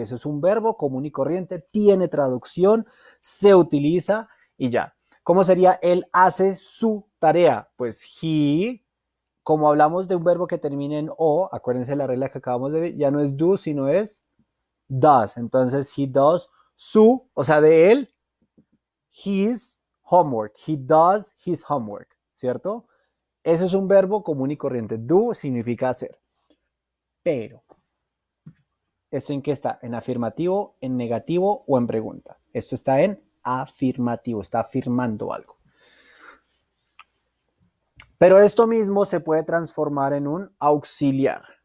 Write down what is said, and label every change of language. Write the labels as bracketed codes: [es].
[es] Ese es un verbo común y corriente, tiene traducción, se utiliza y ya. ¿Cómo sería él hace su tarea? Pues he, como hablamos de un verbo que termina en o, acuérdense la regla que acabamos de ver, ya no es do, sino es does. Entonces, [en] he does [es] su, o sea, de él, [en] his homework. He does his homework, ¿cierto? [es] Eso es un verbo común y corriente. Do significa hacer. Pero, ¿esto en qué está? ¿En afirmativo, en negativo o en pregunta? Esto está en afirmativo, está afirmando algo. Pero esto mismo se puede transformar en un auxiliar.